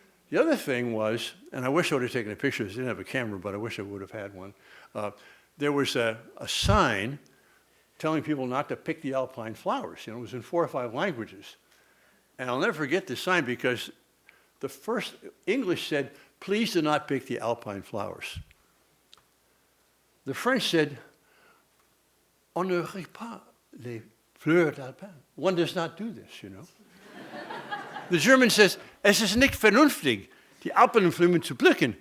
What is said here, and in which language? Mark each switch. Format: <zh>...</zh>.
<en>The other thing was, and I wish I would have taken a picture, I didn't have a camera, but I wish I would have had one. There was a sign telling people not to pick the alpine flowers. It was in 4 or 5 languages. And I'll never forget this sign because the first English said, please do not pick the alpine flowers. The French said,</en> <fr>on ne pique pas les fleurs d'alpin.</fr> <en>One does not do this, The German says,</en> <de>es ist nicht vernünftig, die Alpenblumen zu pflücken.</de>